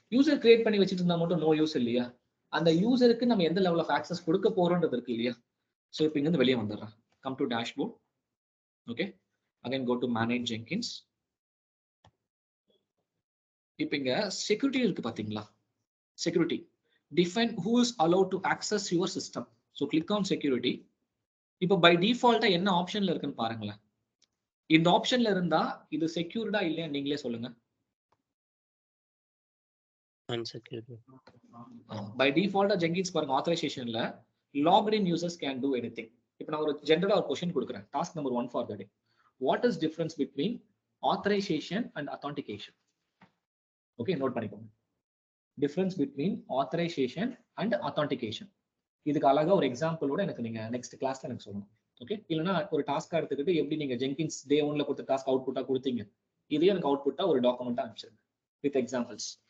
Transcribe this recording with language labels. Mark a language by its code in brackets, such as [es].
[ta] User create பண்ணி வச்சுட்டு இருந்தா மட்டும் நோ யூஸ் இல்லையா? அந்த யூசருக்கு நம்ம எந்த லெவல் ஆஃப் ஆக்சஸ் கொடுக்க போறோம்ன்றது இருக்கு இல்லையா? ஸோ இப்போ இங்க இருந்து வெளியே வந்துடுறேன். [en] Come to dashboard. [ta] Okay. [en] Again go to manage Jenkins. [ta] இப்போ இங்க செக்யூரிட்டி இருக்கு பாத்தீங்களா? [en] Security. Define who is allowed to access your system. So click on security. [ta] இப்போ by default என்ன ஆப்ஷன்ல இருக்குன்னு பாருங்களேன். இந்த ஆப்ஷன்ல இருந்தா இது செக்யூர்டா இல்லையா நீங்களே சொல்லுங்க. [en] Unsecured. by default [ta] ஜென்கின்ஸ் பாருங்க [en] ஆத்தரைசேஷன்ல logged in users can do anything. [ta] இப்போ நான் ஒரு ஜெனரலா ஒரு क्वेश्चन கொடுக்கிறேன். [en] Task number 1 for the day. What is difference between authorization and authentication? [ta] Okay, note பண்ணிக்கோங்க. [en] Difference between authorization and authentication. [ta] இதுக்கு அழகா ஒரு எக்ஸாம்பிளோட எனக்கு நீங்க நெக்ஸ்ட் கிளாஸ்ல எனக்கு சொல்லணும். ஓகே, இல்லைன்னா ஒரு டாஸ்கா எடுத்துக்கிட்டு எப்படி நீங்க ஜென்கின்ஸ் டே 1ல கொடுத்த டாஸ்க் அவுட்புட்டா கொடுத்தீங்க, இதே எனக்கு அவுட்புட்டா ஒரு டாக்குமெண்டா அனுப்பிச்சிருங்க [en] With examples.